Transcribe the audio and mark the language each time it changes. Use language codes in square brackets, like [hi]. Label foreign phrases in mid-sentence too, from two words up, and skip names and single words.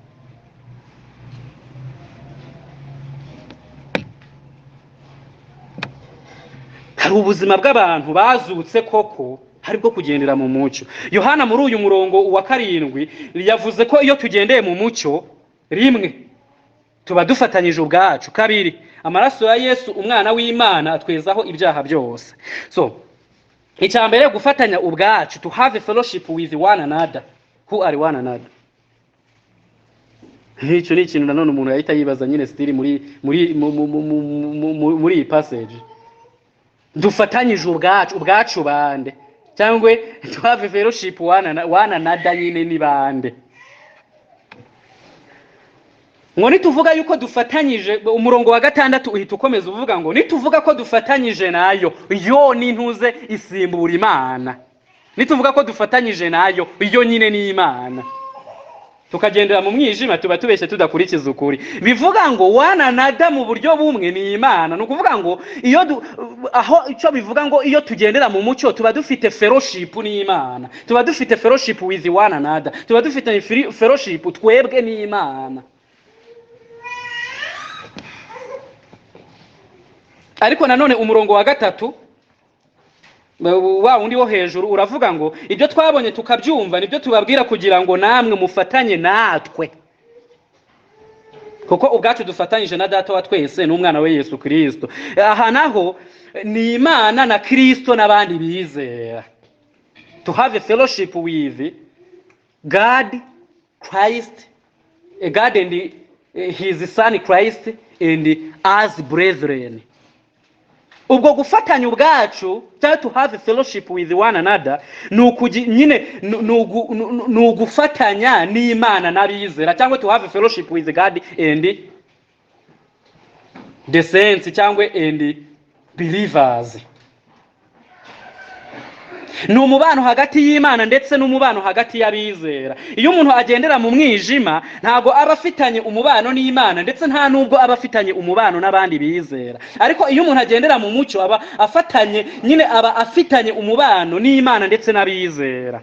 [rw] Hari ubuzima bw'abantu bazutse koko hari bwo kugendera mu mucyo. Yohana muri uyu murongo wa 7 yavuze ko iyo tugendeye mu mucyo, rimwe tuba dufatanyije ubwacu, kabiri amaraso ya Yesu umwana w'Imana atwezaho ibyaha byose. So icyambere gufatanya ubwacu, [en] to have a fellowship with one another. Who are one another? [rw] Icyo ni ikintu nanone umuntu yahita yibaza nyine stili muri iyi passage. Dufatanyije ubwacu bande, cyangwa [en] to have a fellowship one another [rw] nyine ni bande. Ngo nituvuga yuko dufatanyije, umurongo wa 6 uhita ukomeza uvuga ngo nituvuga ko dufatanyije nayo, yo ni ntuze isimbura Imana. Nituvuga ko dufatanyije nayo, yo nyine ni Imana. Tukagendera mu mwijima tuba tubeshye tudakurikiza ukuri. Bivuga ngo wana nada mu buryo bumwe ni Imana. No kuvuga ngo aho icyo bivuga ngo iyo tugendera mu mucyo tuba dufite fellowship ni Imana. Tuba dufite [en] fellowship with one another. [rw] Tuba dufite fellowship twebwe ni Imana. Ariko nanone umurongo wa 3 wa undi wo hejuru uravuga ngo ibyo twabonye tukabyumva nibyo tubabwira kugira ngo namwe mufatanye natwe, kuko ubwacu dufatanyije na Data wa twese n'umwana we Yesu Kristo. Aha naho ni Imana na Kristo n'abandi bizera. [en] To have a fellowship with God, Christ, God and his son Christ and as brethren. [rw] Ubwo gufatanya ubwacu, [en] to have a fellowship with one another, [rw] nyine nugufatanya n'Imana n'abizera, cyangwa [en] to have a fellowship with God and the saints, [rw] cyangwa [en] and believers. [rw] Ni umubano hagati y'Imana ndetse n'umubano hagati y'abizera. Iyo umuntu agendera mu mwijima ntago aba afitanye umubano n'Imana, ndetse nta nubwo aba afitanye umubano n'abandi bizera. Ariko iyo umuntu agendera mu mucyo aba afatanye, nyine aba afitanye umubano n'Imana ndetse n'abizera.